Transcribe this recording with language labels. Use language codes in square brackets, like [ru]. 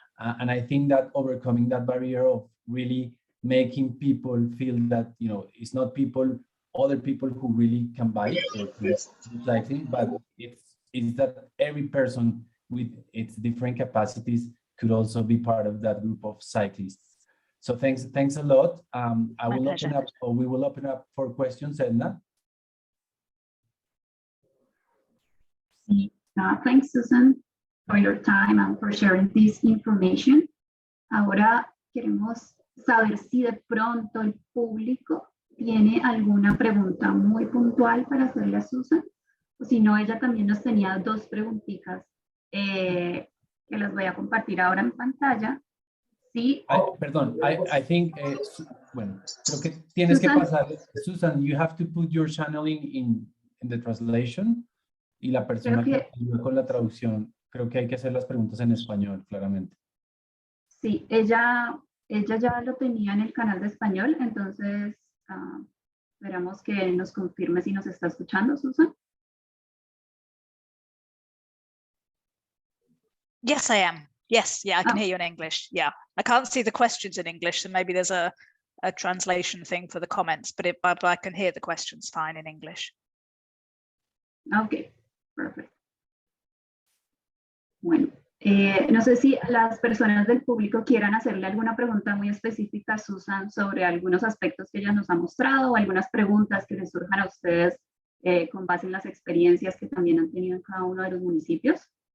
[en] And I think that overcoming that barrier of really making people feel that, it's not other people who really can bike or cycling, but it's that every person with its different capacities could also be part of that group of cyclists. So thanks a lot. We will open up for questions, Edna. Thanks, Susan, for your time and for sharing this information. [es] Ahora queremos saber si de pronto el público tiene alguna pregunta muy puntual para hacerle a Susan, o si no, ella también nos tenía dos preguntitas que las voy a compartir ahora en pantalla. Sí. Perdón, [en] I think, [es] bueno, creo que tienes que pasar, Susan, [en] you have to put your channeling in the translation, [es] y la persona que ayuda con la traducción, creo que hay que hacer las preguntas en español, claramente. Sí, ella ya lo tenía en el canal de español, entonces esperamos que nos confirme si nos está escuchando, Susan. [en] Yes, I am. Yes, yeah, I can hear you in English. Yeah, I can't see the questions in English, so maybe there's a translation thing for the comments, but I can hear the questions fine in English. Okay, perfect. [es] Bueno, no sé si las personas del público quieran hacerle alguna pregunta muy específica a Susan sobre algunos aspectos que ella nos ha mostrado o algunas preguntas que les surjan a ustedes con base en las experiencias que también han tenido en cada uno de los municipios.